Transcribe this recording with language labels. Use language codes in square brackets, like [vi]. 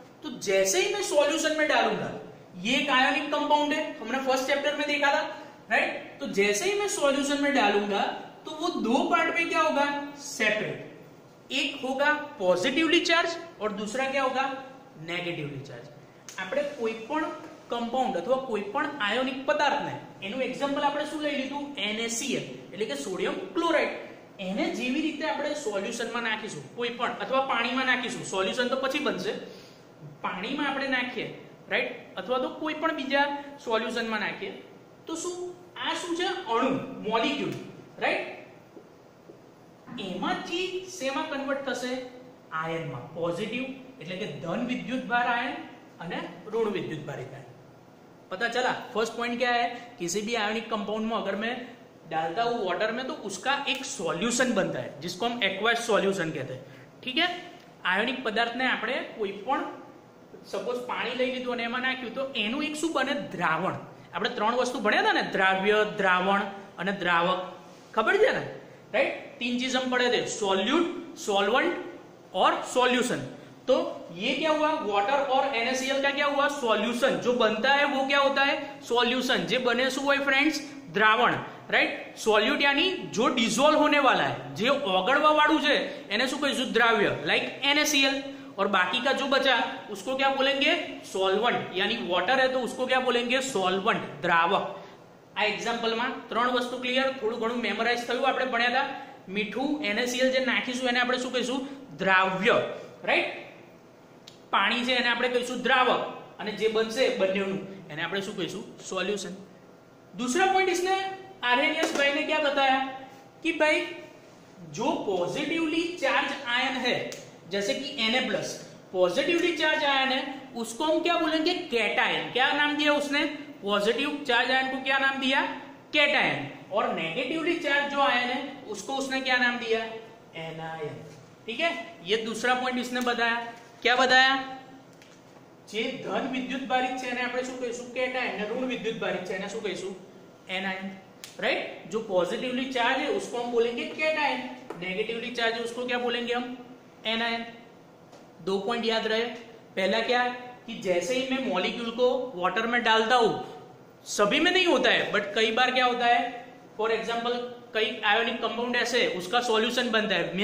[hi] तो जैसे ही मैं सॉल्यूशन में डालूंगा, ये एक आयोनिक कंपाउंड है, हमने फर्स्ट चैप्टर में देखा था, राइट। तो जैसे ही मैं सॉल्यूशन में डालूंगा तो वो 2 पार्ट में क्या होगा, सेपरेट, एक होगा पॉजिटिवली चार्ज और दूसरा क्या होगा, नेगेटिवली चार्ज। [gu] આપણે કોઈ પણ कंपाउंड अथवा कोई पण आयोनिक पदार्थ ने એનું એક્ઝામ્પલ આપણે શું લઈ લીધું, NaCl એટલે કે સોડિયમ ક્લોરાઇડ, એને જેવી રીતે આપણે સોલ્યુશનમાં નાખીશું કોઈ પણ અથवा પાણીમાં નાખીશું, સોલ્યુશન તો પછી બનશે, પાણીમાં આપણે નાખીએ, રાઈટ, અથવા તો કોઈ પણ બીજા સોલ્યુશનમાં નાખીએ તો શું આ શું છે, અણુ, મોલિક્યુલ, રાઈટ, એમાંથી શેમાં કન્વર્ટ થશે, આયનમાં, પોઝિટિવ એટલે કે ધન વિદ્યુતભાર आयन અને ऋण विद्युतभारित आयन। [hi] पता चला फर्स्ट पॉइंट क्या है, किसी भी आयोनिक कंपाउंड में अगर मैं डालता हूं वाटर में तो उसका एक सॉल्यूशन बनता है जिसको हम एक्वायस सॉल्यूशन कहते हैं. ठीक है. [gu] આયોનિક પદાર્થને આપણે કોઈ પણ સપોઝ પાણી લઈ લીધું અને એમાં નાખ્યું તો એનું એક શું બને દ્રાવણ. આપણે ત્રણ વસ્તુ ભણ્યા હતા ને, દ્રાવ્ય, દ્રાવણ અને દ્રાવક. ખબર છે ને, राइट. [hi] तीन चीज हम पढ़े थे, सॉल्यूट, सॉल्वेंट और सॉल्यूशन. तो ये क्या हुआ, वाटर और NaCl का क्या हुआ, सॉल्यूशन. जो बनता है वो क्या होता है, सॉल्यूशन. [gu] जे बने શું હોય [hi] फ्रेंड्स, द्रावण. राइट. सॉल्यूट यानी जो डिसोल्व होने वाला है, [gu] જે ઓગળવા વાળું છે એને શું કહીશું, દ્રાવ્ય, [hi] लाइक NaCl. और बाकी का जो बचा उसको क्या बोलेंगे, सॉल्वेंट. यानी वाटर है तो उसको क्या बोलेंगे, सॉल्वेंट, द्रावक. [gu] આ એક્ઝામ્પલમાં ત્રણ વસ્તુ ક્લિયર, થોડું ઘણું મેમરાઇઝ થયું. આપણે ભણ્યા હતા મીઠું NaCl જે નાખીશું એને આપણે શું કહીશું, દ્રાવ્ય. રાઈટ. પાણી છે એને આપણે કહીશું દ્રાવક, અને જે બનશે બંનેનું એને આપણે શું કહીશું, सॉल्यूशन. [hi] दूसरा पॉइंट इसने आर्हेनियस भाई ने क्या बताया कि भाई जो पॉजिटिवली चार्ज आयन है, जैसे कि Na+, पॉजिटिवली चार्ज आयन है, उसको हम क्या बोलेंगे, कैटायन. क्या नाम दिया उसने, पॉजिटिव चार्ज आयन को क्या नाम दिया, कैटायन. और नेगेटिवली चार्ज जो आयन है उसको उसने क्या नाम दिया, एनायन. ठीक है. ये दूसरा पॉइंट इसने बताया. क्या बताया, [gu] જે ધન વિદ્યુત ભારિત છે એને આપણે શું કહીશું, કેટાયન. અને ઋણ વિદ્યુત ભારિત છે એને શું કહીશું, एनायन. [en] Right. [hi] जो पॉजिटिवली चार्ज है उसको हम बोलेंगे कैटायन, नेगेटिवली चार्ज है उसको क्या बोलेंगे हम, एनायन. दो पॉइंट याद रहे. पहला क्या कि जैसे ही मैं मॉलिक्यूल को वाटर में डालता हूं, सभी में नहीं होता है बट कई बार क्या होता है, फॉर एग्जांपल कई आयोनिक कंपाउंड ऐसे उसका सॉल्यूशन बनता है.